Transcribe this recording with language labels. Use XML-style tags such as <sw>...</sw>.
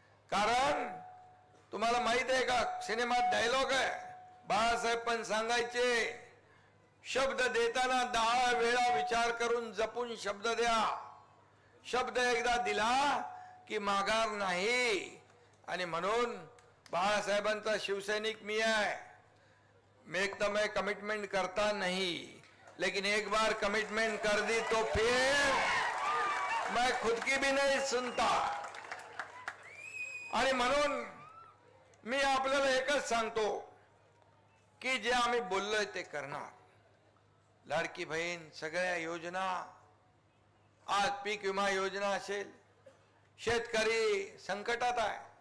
<mr>कारण तुम्हाला माहित आहे का, सिनेमात डायलॉग आहे, बाळासाहेब पण सांगायचे, शब्द देताना 10 वेळा विचार करून जपून शब्द द्या. शब्द एकदा दिला की माघार नाही. आणि म्हणून बाळासाहेबांचा शिवसैनिक मी आहे.</mr> <hi>मैं कमिटमेंट करता नहीं, लेकिन एक बार कमिटमेंट कर दी तो फिर मैं खुद की भी नहीं सुनता.</hi> <mr>आणि म्हणून मी आपल्याला एकच सांगतो की जे आम्ही बोललोय ते करणार. लाडकी बहीण, सगळ्या योजना, आज पीक विमा योजना असेल, शेतकरी संकटात आहे.</mr>